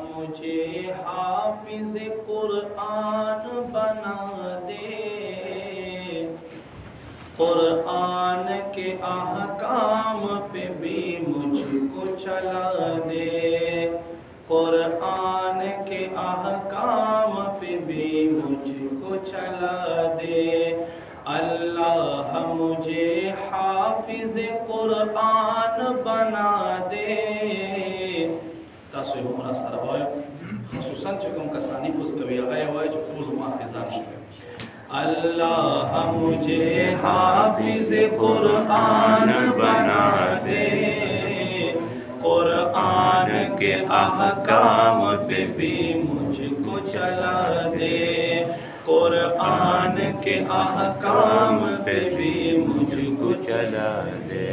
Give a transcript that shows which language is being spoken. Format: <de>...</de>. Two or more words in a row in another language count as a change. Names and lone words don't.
<ur>مجھے حافظ قرآن بنا دے، قرآن کے احکام پہ بھی مجھ کو چلا دے، قرآن کے احکام پہ بھی مجھ کو چلا دے، اللہ مجھے حافظ قرآن بنا دے.</ur> <ps>تاسو یو مرا سره وایو خصوصا چې کوم کسان حفظ کوي هغه یې وایي چې خو زما حافظان شوي.</ps> <ur>اللہ مجھے حافظ قرآن بنا دے، قرآن کے احکام پہ بھی مجھ کو چلا دے، قرآن کے احکام پہ بھی مجھ کو چلا دے.</ur>